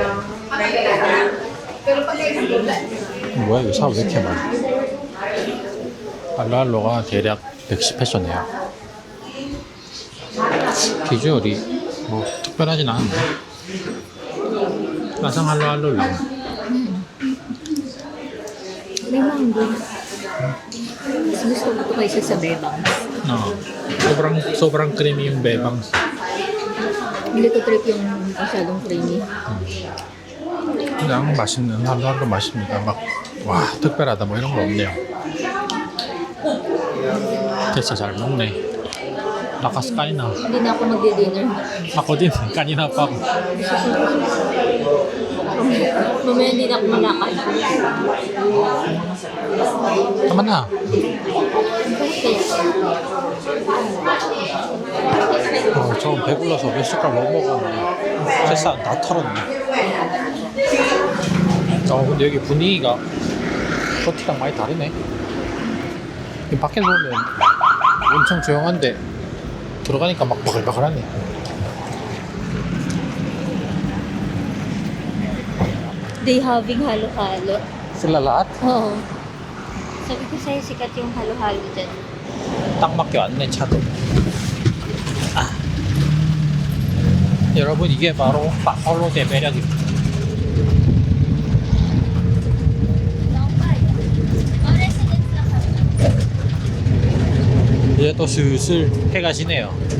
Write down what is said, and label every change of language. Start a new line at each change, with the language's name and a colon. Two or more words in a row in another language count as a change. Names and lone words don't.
Korean: 뭐야 이거 사람 왜 이렇게 많아. 할로할로가 대략 110회선이에요. 비주얼이 뭐 특별하진 않은데 마상 할로할로 lang.
Filipino: Bebang din. Mas gusto ko ito kaysa sa bebang. sobrang creamy yung bebang. Hindi ko trip yung masyadong creamy.
Korean: 그냥 맛있는 할로할로 맛입니다. 막 와 특별하다 뭐 이런 거 없네요. 진짜 잘 먹네.
Filipino: lakas kain na. Hindi na ako magdi-dinner. Ako din, kanina pa ako. Mamaya hindi na ako malakad. Tama na.
Korean: 저 배불러서 몇 숟갈 못 먹었네. 세상 다 털었네. 근데 여기 분위기가 겉이랑 많이 다르네. 밖에서 보면 엄청 조용한데 들어가니까 막 바글바글하네.
English: They having halo-halo.
Filipino: Sila lahat? Oo. Sabi ko sa'yo, sikat yung halo-halo dyan.
Korean: 딱 맞게 왔네 차도. 여러분 이게 바로 파올로의 매력입니다. 이제 또 슬슬 해가 지네요.